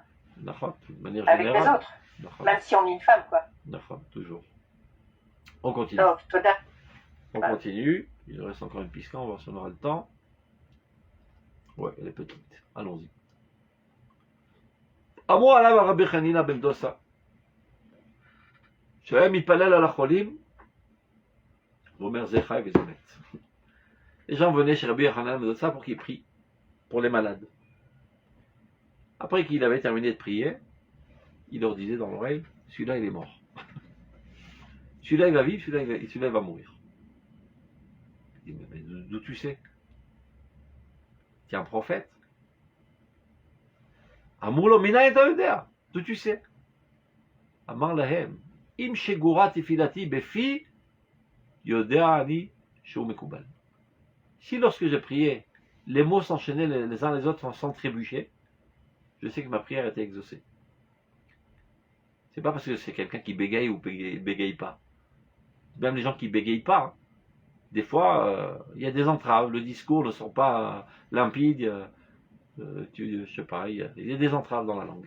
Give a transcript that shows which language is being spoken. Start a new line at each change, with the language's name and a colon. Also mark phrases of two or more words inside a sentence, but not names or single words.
French: De manière avec générale. les autres, même si on est une femme, quoi. Toujours. On continue. Donc, On continue. Il reste encore une pisca, on va voir si on aura le temps. Ouais, elle est petite. Allons-y.
Hebrew: אמרו עליו רבי חנינא בן דוסה, שהיה מתפלל על החולים, הוא אומר זה חי וזה מת.
French: Les gens venaient chez Rabbi Yochanan ben Dosa pour qu'il prie pour les malades. Après qu'il avait terminé de prier, il leur disait dans l'oreille, celui-là il est mort. Celui-là il va vivre, celui-là il va mourir. Il dit, mais d'où tu sais? Tu es un prophète?
Hebrew: אמרו לו מנא
French: et d'où tu sais?
Hebrew: אמר להם, אם שגורה תפילתי בפי, יודע אני שהוא מקובל.
French: Si lorsque j'ai prié, les mots s'enchaînaient les uns les autres sans trébucher, je sais que ma prière était exaucée. C'est pas parce que c'est quelqu'un qui bégaye ou bégaye pas. Même les gens qui bégayent pas, hein. Des fois, il y a des entraves, le discours ne sont pas limpides, je sais pas, il y a des entraves dans la langue.